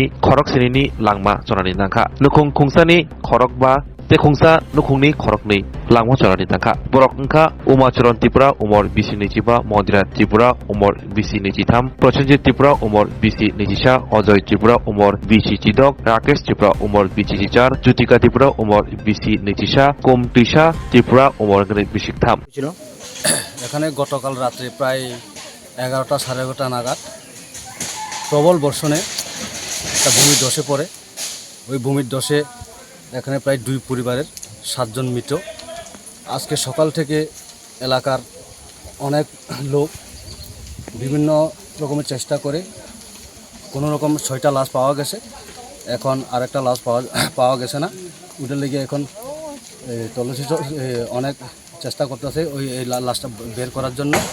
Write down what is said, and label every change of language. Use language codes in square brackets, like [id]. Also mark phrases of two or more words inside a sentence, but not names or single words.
[trp] khorok sini langma chonani tangka Nukhungsani khorok ba Khungsa Nukhungni khorokni langma chonani tangka borok wngkha umacharon Tripura umor bisi nichiba Mondira Tripura umor bisi nichitham Prosenjit Tripura umor bisi nichisa Ojoy Tripura umor bisi chidok Rakesh Tripura umor bisi chichar Jutika Tripura umor bisi nichisa Kumtisha Tripura umor bisi tham [bn] এখানে গতকাল রাত্রে প্রায় 11টা সাড়ে 11টা নাগাদ প্রবল বর্ষণে একটা ভূমির ধসে পড়ে ওই ভূমির ধসে এখানে প্রায় 2 পরিবারের 7 জন মৃত আজকে সকাল থেকে এলাকার অনেক লোক বিভিন্ন রকমের চেষ্টা করে কোনো রকম 6টা লাশ পাওয়া গেছে এখন আরেকটা লাশ পাওয়া গেছে না ওটার লেগে এখন তল্লাশি অনেক চেষ্টা করতেছে ওই লাশটা বের করার জন্য